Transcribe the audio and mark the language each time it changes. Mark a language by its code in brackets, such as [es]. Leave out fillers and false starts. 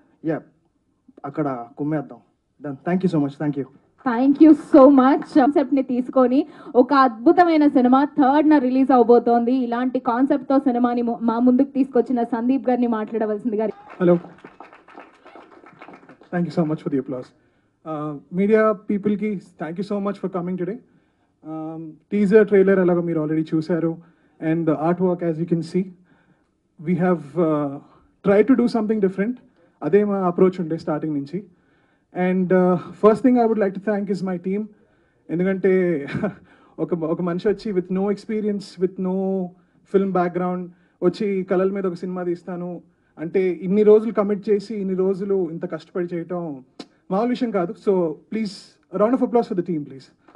[te] Yeah, అక్కడ కుమ్మేద్దాం. [en] Done. Thank you so much. Thank you. Thank you so much. [te] Concept ని తీసుకొని ఒక అద్భుతమైన సినిమా 3rd రిలీజ్ అవబోతోంది. ఇలాంటి కాన్సెప్ట్ తో సినిమాని మా ముందుకు తీసుకొచ్చిన సందీప్ గారిని మాట్లాడవలసిందిగా. [en] Hello. Thank you so much for the applause. Media people ki thank you so much for coming today. [te] Teaser trailer alaga meer already chusaru, [en] and the artwork, as you can see, we have tried to do something different. [te] Ade ma approach unde starting nunchi. [en] And first thing I would like to thank is my team. [te] ఎందుకంటే ఒక మనిషి వచ్చి [en] with no experience, with no film background [te] వచ్చి కళల మీద ఒక cinema తీస్తాను అంటే ఇన్ని రోజులు కమిట్ చేసి ఇన్ని రోజులు ఇంత కష్టపడి చేయటం మామూలు విషయం కాదు. [en] So please round of applause for the team please.